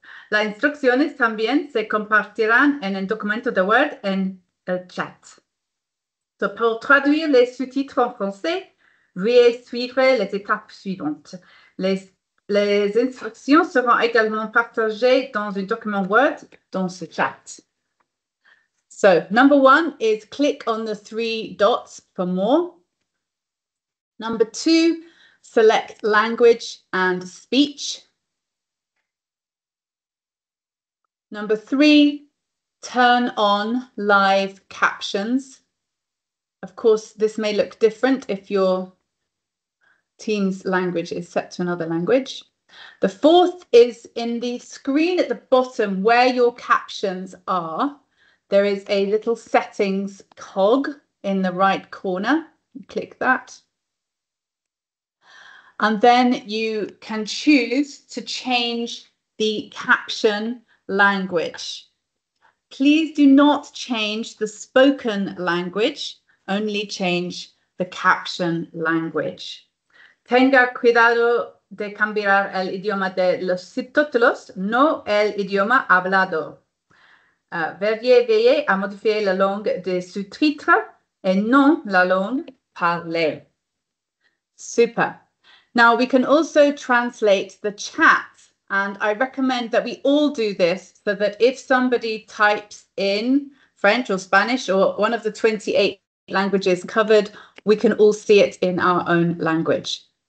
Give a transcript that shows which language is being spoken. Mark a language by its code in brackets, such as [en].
[es] Las instrucciones también se compartirán en el documento de Word en el chat. [fr] So, pour traduire les sous-titres en français, veuillez suivre les étapes suivantes. Les instructions seront également partagées dans un document Word dans ce chat. [en] So, number 1 is click on the 3 dots for more. Number 2, select language and speech. Number 3, turn on live captions. Of course, this may look different if your Teams language is set to another language. The 4th is in the screen at the bottom where your captions are. There is a little settings cog in the right corner. Click that. And then you can choose to change the caption language. Please do not change the spoken language, only change the caption language. [es] Tenga cuidado de cambiar el idioma de los subtítulos, no el idioma hablado. [fr] Veillez à modifier la langue des sous-titres et non la langue parlée. [en] Super. Now we can also translate the chat, and I recommend that we all do this so that if somebody types in French or Spanish or one of the 28 languages covered, we can all see it in our own language.